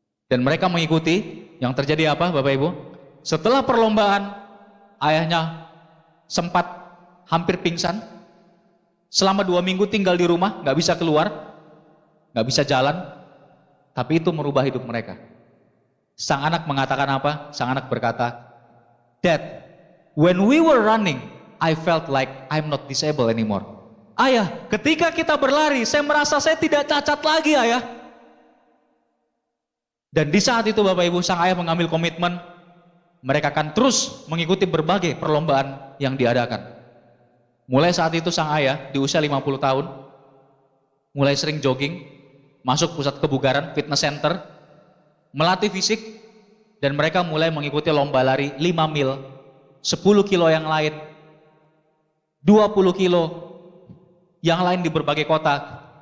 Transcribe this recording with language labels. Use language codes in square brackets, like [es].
[id] Dan mereka mengikuti. Yang terjadi apa, Bapak Ibu? Setelah perlombaan, ayahnya sempat hampir pingsan. Selama 2 minggu tinggal di rumah, gak bisa keluar, gak bisa jalan. Tapi itu merubah hidup mereka. Sang anak mengatakan apa? Sang anak berkata, [en] "Dad, when we were running, I felt like I'm not disabled anymore." [id] Ayah, ketika kita berlari, saya merasa saya tidak cacat lagi, ayah. Dan di saat itu Bapak Ibu, sang ayah mengambil komitmen, mereka akan terus mengikuti berbagai perlombaan yang diadakan. Mulai saat itu sang ayah di usia 50 tahun, mulai sering jogging, masuk pusat kebugaran, fitness center, melatih fisik, dan mereka mulai mengikuti lomba lari 5 mil, 10 kilo yang lain, 20 kilo yang lain di berbagai kota.